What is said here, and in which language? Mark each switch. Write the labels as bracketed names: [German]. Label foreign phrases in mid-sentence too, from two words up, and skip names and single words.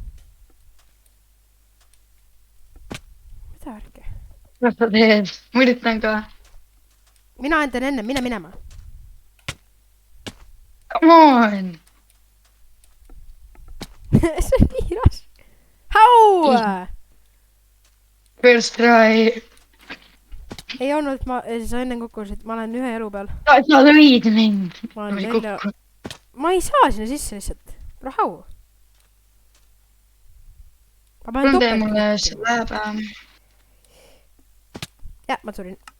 [Estonian] mida värki? Kuidas sa teed? Ma üritan ka. mina teen enne, mine minema. [English] Come on! [Estonian] see on nii raske. [English] How? First try. [Estonian] ei olnud, sa enne kukkusid, ma olen 1 elu peal. Sa lõid mind. ma olen 4. ma ei saa sinna sisse lihtsalt. Rahau. ma panen Tee mulle topelt. see läheb. jah, ma surin.